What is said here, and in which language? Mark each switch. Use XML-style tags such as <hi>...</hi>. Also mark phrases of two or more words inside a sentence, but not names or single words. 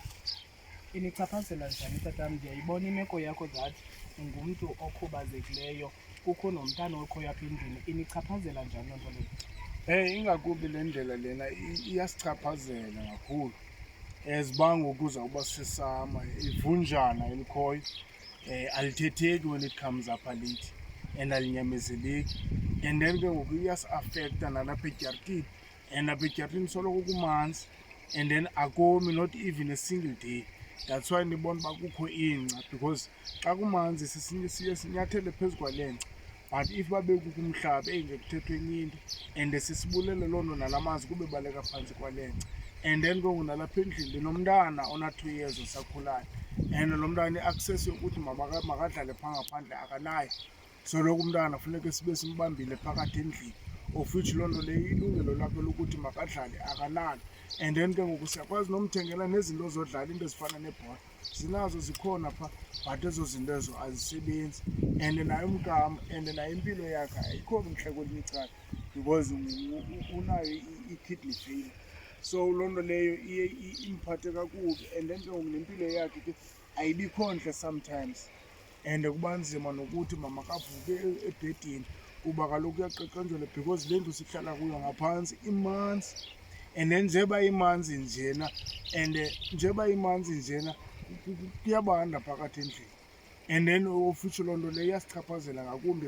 <xh>Inichaphazela njani tatam? Ndiyayibona imeko yakho that ungumntu okhubazekileyo, kukho nomntana okhoyo apha endlini. Inichaphazela njani loo nto leyo? Ingakubi le ndlela lena iyasichaphazela kakhulu, ziba ngoku uzawuba sisama ivunjana elikhoyo. Alithetheki</xh> <en>when it comes</en> <xh>apha lithi and alinyamezeleki,</xh> <en>and then</en> <xh>ke ngoku iyasiafekta nalapha edyartini, and apha edyartini soloko kumanzi,</xh> <en>and then</en> <xh>akomi</xh> <en>not even a single day. That's why</en> <xh>ndibona uba kukho ingca, because xa kumanzi siye sinyathele phezu kwale ngca,</xh> <en>but if</en> <xh>babe kukho umhlaba engekuthethwe enye into and sisibulele loo nto nala manzi kube baleka phantsi kwale ngca.</xh> <en>And then</en> <xh>ke ngoku nalapha endlini ndinomntana ona-2 years osakhulayo, and lo mntana i-access yokuthi makadlale phaa ngaphandle akanayo. Soloko umntana funeke sibe simbambile phakathi endlini,</xh> <en>of which</en> <xh>loo nto leyo ilungelo lakhe lokuthi makadlale akanalo.</xh> <en>And then</en> <xh>ke ngoku siyakwazi nomthengela nezinto zodlala, into ezifana nebhola zinazo zikhona phaa, but ezo zinto ezo azisebenzi. And naye umntana and naye impilo yakhe ayikho mhle kwelinye icala, because unayo i-</xh> <en>kidney failure.</en> <xh>So loo nto leyo iye imphathe kakubi,</xh> <en>and then</en> <xh>ke ngoku nempilo yakhe ke ayibikho ntle sometimes, and kuba nzima nokuthi mamakavuke ebhedini kuba kaloku uyaqeqenjelwa, because le ndlu sihlala kuyo ngaphantsi imanzi.</xh> <en>And then</en> <xh>njeba imanzi njena, and njeba imanzi njena kuyabanda phakathi endlini,</xh> <en>and then</en> <xh>ofitsho loo nto leyo iyasichaphazela ngakumbi.</xh>